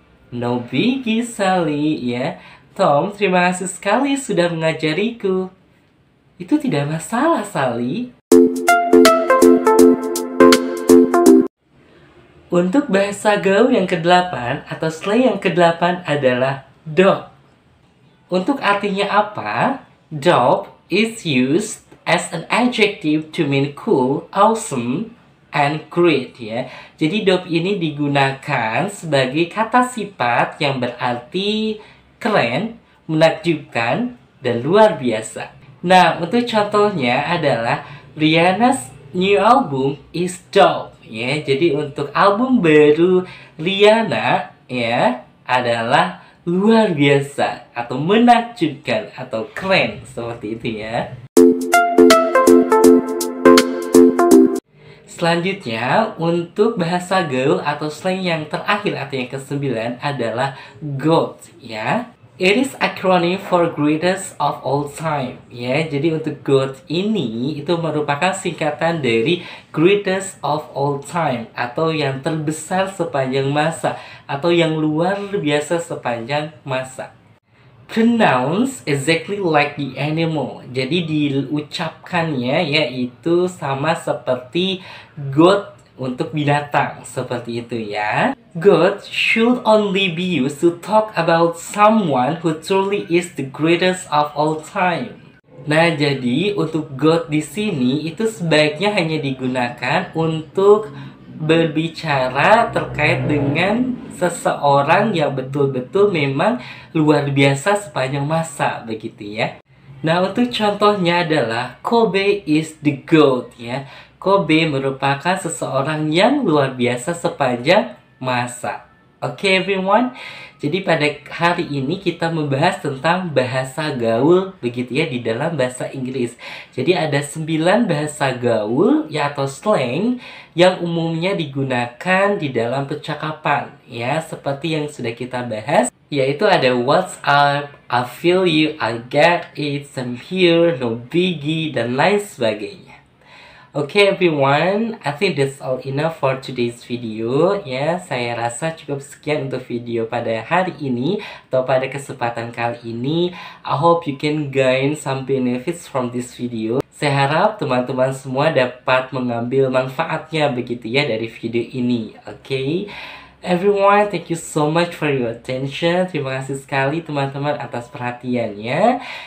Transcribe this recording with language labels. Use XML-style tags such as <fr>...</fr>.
<en>No biggie,</en> <id>Sally, ya. Tom, terima kasih sekali sudah mengajariku. Itu tidak masalah, Sally. Untuk bahasa gaul yang ke-8 atau slang yang ke-8 adalah dope. Untuk artinya apa?</id> <en>Dope is used as an adjective to mean cool, awesome, and great, ya.</en> <id>Jadi dope ini digunakan sebagai kata sifat yang berarti keren, menakjubkan, dan luar biasa. Nah, untuk contohnya adalah</id> <en>Rihanna's new album is dope,</en> <id>ya. Jadi untuk album baru Rihanna, ya, adalah luar biasa atau menakjubkan atau keren, seperti itu ya. Selanjutnya, untuk bahasa gaul atau slang yang terakhir atau yang ke-9 adalah GOAT, ya.</id> <en>It is acronym for greatest of all time, ya.</en> <id>Jadi untuk GOAT ini itu merupakan singkatan dari</id> <en>greatest of all time</en> <id>atau yang terbesar sepanjang masa atau yang luar biasa sepanjang masa.</id> <en>Pronounce exactly like the animal.</en> <id>Jadi diucapkannya yaitu sama seperti GOAT untuk binatang, seperti itu ya.</id> <en>GOAT should only be used to talk about someone who truly is the greatest of all time.</en> <id>Nah, jadi untuk GOAT di sini itu sebaiknya hanya digunakan untuk berbicara terkait dengan seseorang yang betul-betul memang luar biasa sepanjang masa begitu ya. Nah, untuk contohnya adalah</id> <en>Kobe is the GOAT</en> <id>ya. Kobe merupakan seseorang yang luar biasa sepanjang masa. Oke,</id> <en>everyone.</en> <id>Jadi pada hari ini kita membahas tentang bahasa gaul begitu ya di dalam bahasa Inggris. Jadi ada 9 bahasa gaul ya atau slang yang umumnya digunakan di dalam percakapan ya, seperti yang sudah kita bahas, yaitu ada</id> <en>what's up, I feel you, I get it, I'm here, no biggie,</en> <id>dan lain sebagainya.</id> <en>Okay everyone, I think that's all enough for today's video ya.</en> <id>Saya rasa cukup sekian untuk video pada hari ini atau pada kesempatan kali ini.</id> <en>I hope you can gain some benefits from this video.</en> <id>Saya harap teman-teman semua dapat mengambil manfaatnya begitu ya dari video ini.</id> <en>Okay? Everyone, thank you so much for your attention.</en> <id>Terima kasih sekali teman-teman atas perhatiannya.</id>